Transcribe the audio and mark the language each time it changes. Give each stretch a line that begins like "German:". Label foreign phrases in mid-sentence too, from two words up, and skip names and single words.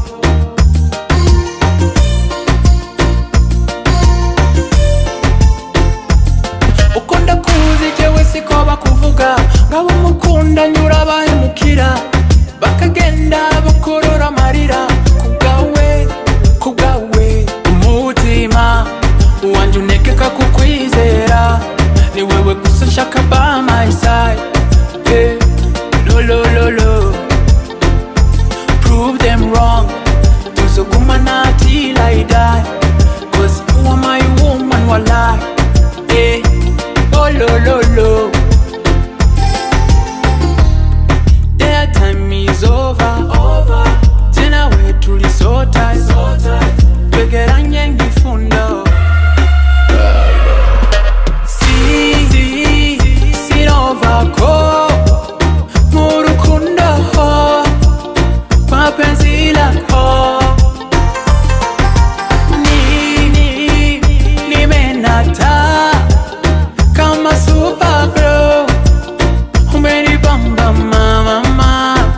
Rundi: Ukunda kuzi jewe siko bakuvuga, ngabo mukunda nyura bahemukira, bakagenda bakorora amarira kubwawe, kubwawe. Umutima wanje unekeka kukwizera, ni wewe gusa nshaka
English: by my side. Yeah. Lo, prove them wrong, tuzogumana till I die, cause you are my woman, walai. Yeah. Oh lo, their time is over,
Rundi: je nawe tulisota, twegeranye nk'ifundo. Sinovako mu rukundo
Swahili: kwa penzi lako, nimenata kama Supergirl, umenibamba mama.